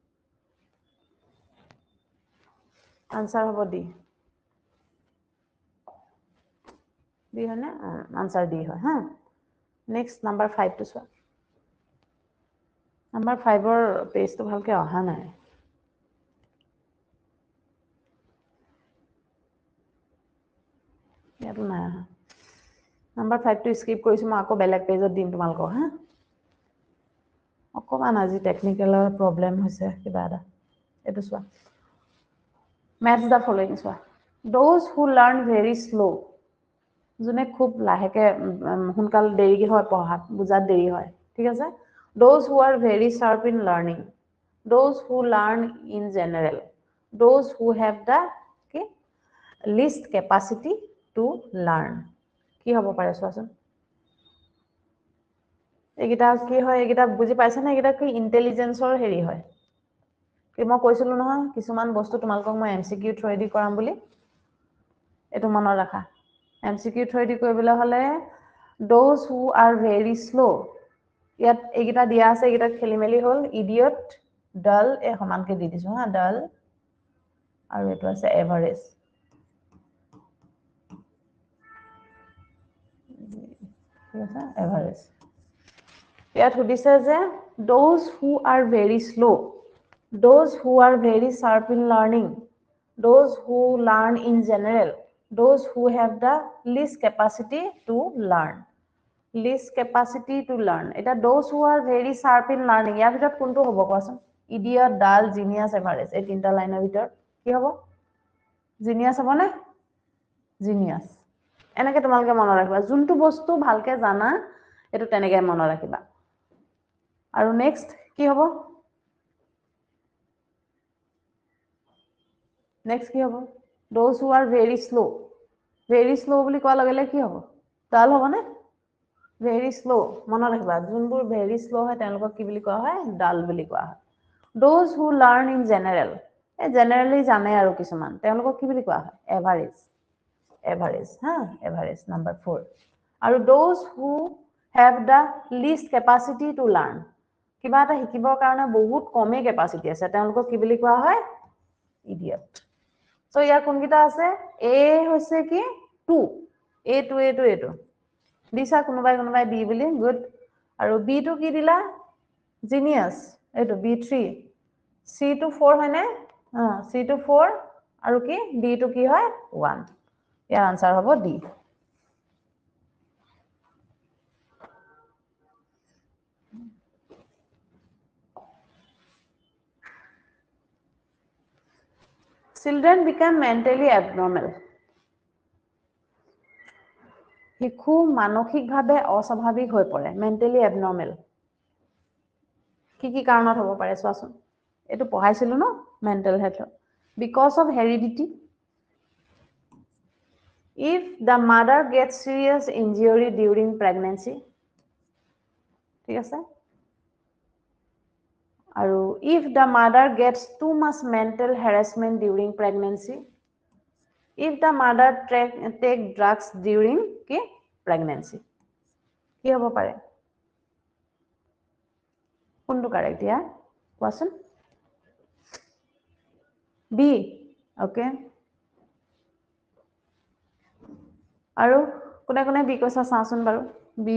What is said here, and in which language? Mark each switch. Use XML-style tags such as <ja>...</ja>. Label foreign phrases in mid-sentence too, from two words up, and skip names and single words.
<as>আনসাৰ হ'ব ডি হয়নে আনসাৰ ডি হয় হা</as> <en>next number</en> <as>5 টো চোৱা নাম্বাৰ 5ৰ পেজটো ভালকে অহা নাই ইয়াতো নাই আহা নাম্বাৰ 5 টো স্কিপ কৰিছো মই আকৌ বেলেগ পেজত দিম তোমালোকক হা অকমান আজি</as> <en>technicalৰ problem</en> <as>হৈছে কিবা এটা এইটো চোৱা</as> <en>maths the following</en> <as>চোৱা</as> <en>those who learn very slow</en> <as>যোনে খুব লাহেকে সোনকাল দেৰি হয় পঢ়াত বুজাত দেৰি হয় ঠিক আছে</as> <en>those who are very sharp in learning those who learn in general those who have the least capacity to learn</en> <as>কি হ'ব পাৰে চোৱাচোন এইগিটা কি হয় এইগিটা বুজি পাইছা নে এইগিটা কি ইন্টেলিজেন্সৰ হেৰি হয় কি মই কৈছিলো নহয় কিছুমান বস্তু তোমালোকক মই</as> <en>MCQ through the</en> <as>কৰাম বুলি এটো মনত ৰাখা</as> <en>MCQ through the</en> <as>কৰিবলৈ হলে</as> <en>those who are very slow</en> <as>ইয়াত এইগিটা দিয়া আছে এইগিটা খেলিমেলি হ'ল</as> <en>idiot dull</en> <as>এ সমানকে দি দিছো হা ডাল আৰু এটো আছে এভাৰেজ ঠিক আছে এভাৰেজ ইয়াত সুধিছে যে</as> <en>those who are very slow those who are very sharp in learning those who learn in general those who have the least capacity to learn</en> <as>এটা</as> <en>those who are very sharp in learning</en> <as>ইয়াৰ ভিতৰত কোনটো হ'ব কোৱাচোন</as> <en>idiot dull genius average</en> <as>এই তিনটা লাইনৰ ভিতৰত কি হ'ব জিনিয়াছ হ'ব নে জিনিয়াছ এনেকে তোমালোকে মনত ৰাখিবা যোনটো বস্তু ভালকে জানা এটো তেনেকে মনত ৰাখিবা আৰু নেক্সট কি হ'ব নেক্সট কি হ'ব</as> <en>those who are very slow</en> <as>বুলি কোৱা লগে কি হ'ব ডাল হ'ব নে</as> <en>very slow</en> <as>মনত ৰাখিবা যোনবোৰ</as> <en>very slow</en> <as>হয় তেওঁলোকক কি বুলি কোৱা হয় ডাল বুলি কোৱা হয়</as> <en>those who learn in general generally</en> <as>জানে আৰু কিছুমান তেওঁলোকক কি বুলি কোৱা হয় average ha</as> <en>average number</en> <as>4 আৰু</as> <en>those who have the least capacity to learn</en> <as>কিবা এটা শিকিবৰ কাৰণে বহুত কমে capacity আছে তেওঁলোকক কি বুলি কোৱা হয়</as> <en>idiot so</en> <as>ইয়াৰ কোনকিটা আছে a হৈছে কি 2 a2 দিছা কোনোবাই b বুলি good আৰু b টো কি দিলা genius এইটো b3 c টো 4 হয় নে c টো 4 আৰু কি d টো কি হয় 1 ইয়াৰ আনসাৰ হ'ব d</as> <en>children become mentally abnormal</en> <as>শিশু মানসিকভাৱে অস্বাভাৱিক হৈ পৰে</as> <en>mentally abnormal</en> <as>কি কাৰণত হ'ব পাৰে চোৱাচোন এটো পঢ়াইছিলো ন</as> <en>mental health because of heredity if the mother gets serious injury during pregnancy</en> <as>ঠিক আছে আৰু</as> <en>if the mother gets too much mental harassment during pregnancy if the mother take drugs during কি pregnancy</en> <as>কি হ'ব পাৰে কোনটো কাৰেক্ট ইয়া কোৱাচোন বি ওকে আৰু কোনে বি কৈছা চাচোন বাৰু বি</as>